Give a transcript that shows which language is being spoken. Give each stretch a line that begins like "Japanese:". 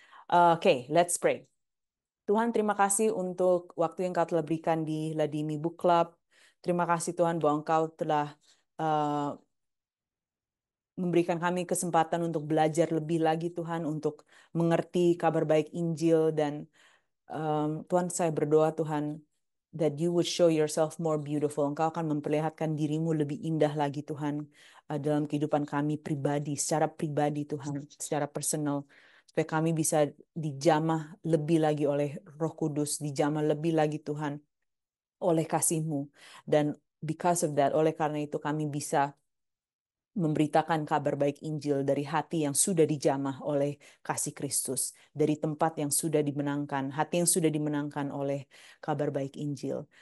English: Okay, let's pray.
Indonesian: Tuhan, terima kasih untuk waktu yang Kau telah berikan di Ladimi Book Club. Terima kasih Tuhan bahwa Engkau telah memberikan kami kesempatan untuk belajar lebih lagi Tuhan, untuk mengerti kabar baik Injil. Dan Tuhan, saya berdoa Tuhan,
English: that you would show yourself more beautiful.
Indonesian: Engkau akan memperlihatkan dirimu lebih indah lagi Tuhan, dalam kehidupan kami pribadi, secara pribadi Tuhan, secara personal. Supaya kami bisa dijamah lebih lagi oleh Roh Kudus, dijamah lebih lagi Tuhan oleh kasih-Mu. Dan
English: because of that,
Indonesian: oleh karena itu kami bisa memberitakan kabar baik Injil dari hati yang sudah dijamah oleh kasih Kristus, dari tempat yang sudah dimenangkan, hati yang sudah dimenangkan oleh kabar baik Injil.